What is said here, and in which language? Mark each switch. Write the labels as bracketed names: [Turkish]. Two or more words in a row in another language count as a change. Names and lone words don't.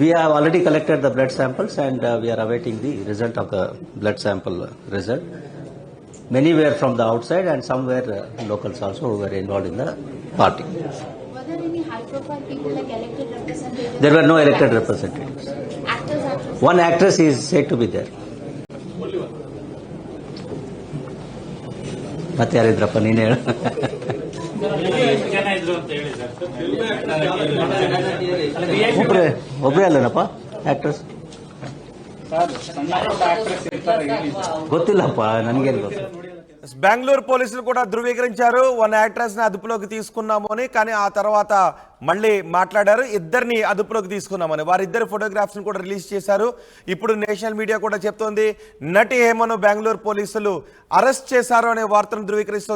[English] We have already collected the blood samples and we are awaiting the result of the blood sample result. Many were from the outside and some were locals also who were involved in the party. Were there any high-profile people like elected representatives? There were no elected representatives. Actors, actresses? One actress is said to be there. [Kannada] ಮತ್ತೆ ಯಾರಿದ್ರಪ್ಪ ನೀನು ಹೇಳು. ಒಬ್ಬರೇ ಅಲ್ಲನಪ್ಪ ಆಕ್ಟ್ರೆಸ್ ಗೊತ್ತಿಲ್ಲಪ್ಪ ನನಗೇನು ಗೊತ್ತು. [Telugu] బెంగళూరు పోలీసులు కూడా ధృవీకరించారు, 1 యాక్ట్రెస్ ని అదుపులోకి తీసుకున్నాము అని. కానీ ఆ తర్వాత మళ్ళీ మాట్లాడారు, 2ని అదుపులోకి తీసుకున్నామని. వారిద్దరు ఫోటోగ్రాఫ్స్ ని కూడా రిలీజ్ చేశారు. ఇప్పుడు [English] national media [Telugu] కూడా చెప్తోంది నటి హేమను బెంగళూరు పోలీసులు అరెస్ట్ చేశారు అనే వార్తను ధృవీకరిస్తోంది.